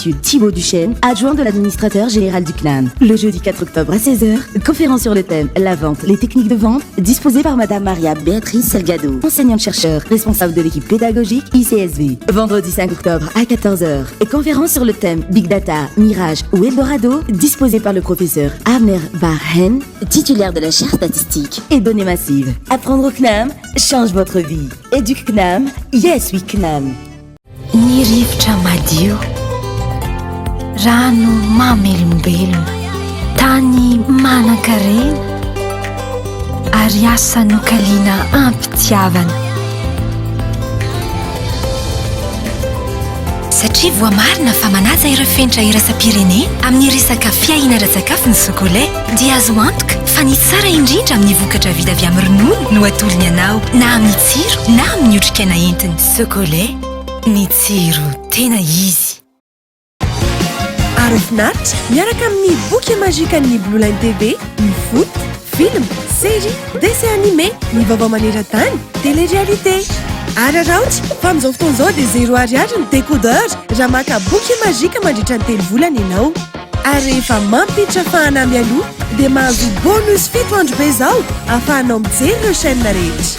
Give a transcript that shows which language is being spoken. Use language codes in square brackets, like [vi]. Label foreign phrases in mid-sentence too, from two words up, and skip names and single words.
[fr] Thibaut Duchesne, adjoint de l'administrateur général du CNAM. Le jeudi 4 octobre à 16h, conférence sur le thème La vente, les techniques de vente, disposée par Mme Maria Béatrice Salgado, enseignante-chercheur, responsable de l'équipe pédagogique ICSV. Vendredi 5 octobre à 14h, conférence sur le thème Big Data, Mirage ou Eldorado, disposée par le professeur Abner Barhen, titulaire de la chaire statistique et données massives. Apprendre au CNAM change votre vie. EducCNAM, [en] yes we CNAM. [mg] Ny rivotra madio, rano mamelombelona, tany manan-karena, ary asa nokaliana ampitiavana. Satria voamarina fa manaja ireo fenitra iraisam-pirenena amin'ny resaka fiahiana ara-tsakafo ny sokolay dia azo antoka fa ny tsara indrindra amin'ny vokatra vita avy amin'ny ronono no atolony anao na amin'ny tsiro na amin'ny otrikaina entiny. Sokolay, ny tsiro tena izy. Ary finaritra miaraka amin'ny boky mazika ny Blue Line TV, [fr] ny foot, film, série, dessin animé, [mg] ny vaovao maneran-tany, télé-réalité. Ary raotsy fa amin'izao fotoan'izao dia 0 ariary ny décodeur raha maka boky mazika mandritra ny 3 volana ianao. Ary rehefa mampiditra fahanamy aloha dia mahazo bonus 7 andro be izao ahafahanao mijery ireo chaîne rehetra.